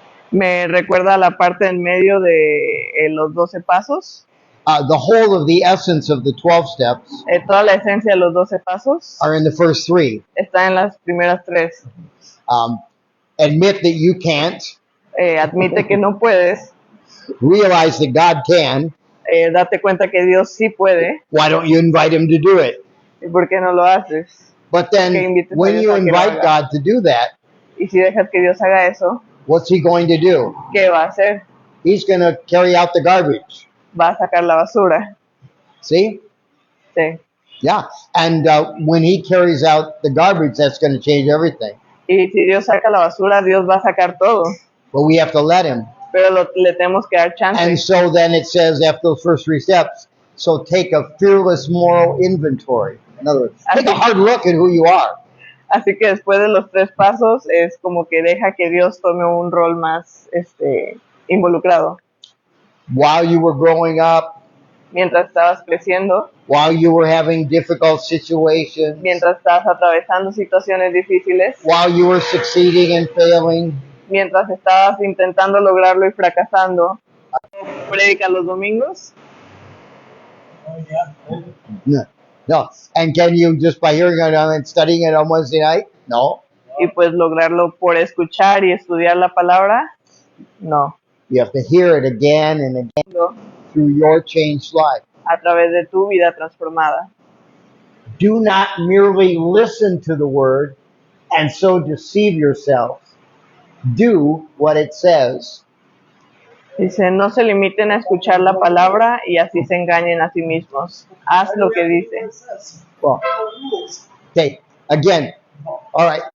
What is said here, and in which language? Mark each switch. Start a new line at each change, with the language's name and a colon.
Spanish: Me recuerda a la parte en medio de los 12 pasos.
English: The whole of the essence of the 12 steps
Spanish: Toda la esencia de los 12 pasos
English: are in the first 3.
Spanish: está en las primeras 3.
English: Admit that you can't.
Spanish: Admite que no puedes.
English: Realize that God can.
Spanish: Date cuenta que Dios sí puede.
English: Why don't you invite him to do it?
Spanish: ¿Y por qué no lo haces?
English: But then when you invite God to do that,
Spanish: y si dejas que Dios haga eso,
English: what's he going to do?
Spanish: ¿qué va a hacer?
English: He's going to carry out the garbage.
Spanish: Va a sacar la basura.
English: See?
Spanish: Sí.
English: Yeah. And when he carries out the garbage, that's going to change everything. Y si Dios saca la basura, Dios va a sacar todo. But we have to let him. Pero le tenemos que dar chance. And so then it says after those first 3 steps, so take a fearless moral inventory. In other words, take a hard look at who you are.
Spanish: Así que después de los 3 pasos es como que deja que Dios tome un rol más involucrado.
English: While you were growing up,
Spanish: mientras estabas creciendo,
English: while you were having difficult situations,
Spanish: mientras estabas atravesando situaciones difíciles,
English: while you were succeeding and failing,
Spanish: mientras estabas intentando lograrlo y fracasando. ¿Predica los domingos? No.
English: And can you just by hearing it and studying it on Wednesday night? No.
Spanish: Y pues lograrlo por escuchar y estudiar la palabra? No.
English: You have to hear it again and again through your changed life.
Spanish: A través de tu vida transformada.
English: Do not merely listen to the word and so deceive yourself. Do what it says.
Spanish: Dice, no se limiten a escuchar la palabra y así se engañen a sí mismos. Haz lo que dice.
English: Well, okay, again, all right.